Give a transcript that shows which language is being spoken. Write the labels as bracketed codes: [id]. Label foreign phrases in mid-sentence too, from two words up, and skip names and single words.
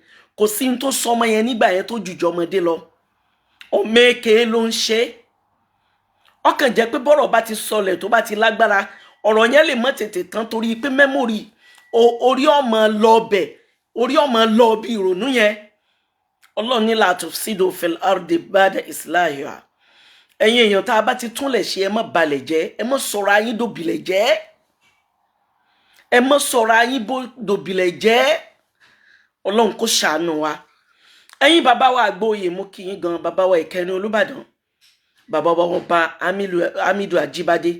[yo] Kò sí ní tó sọmọ yẹn nígbà yẹn tó jùjọ ọmọdé lọ. Ọmọ èké ló ń ṣe. Ọkàn jẹ́ pé bọ́rọ̀ bá ti sọlẹ̀ tó bá ti lágbára, ọ̀rọ̀ yẹn lè mọ́ tètè tán torí pé mẹ́mórì orí ọmọ lọ bẹ̀, orí ọmọ lọ bí ìrònú yẹn. [ar] Ọlọ́run ní لا تفسدوا في الأرض بعد إصلاحها. [yo] Ẹ̀yin èèyàn tá a bá ti túnlẹ̀ ṣe ẹ má balẹ̀ jẹ́, ẹ má sọ̀rọ̀ ayín dòbìlẹ̀ jẹ́. Ẹ má sọ̀rọ̀ ayín dòbìlẹ̀ jẹ́. Ọlọ́run kó ṣàánú wa. Ẹ̀yin bàbá wa Àgbóyè mo kí yín gan, bàbá wa Ìkẹrin Olúbàdàn. Bàbá wa Ọba Hamidu Ajibade.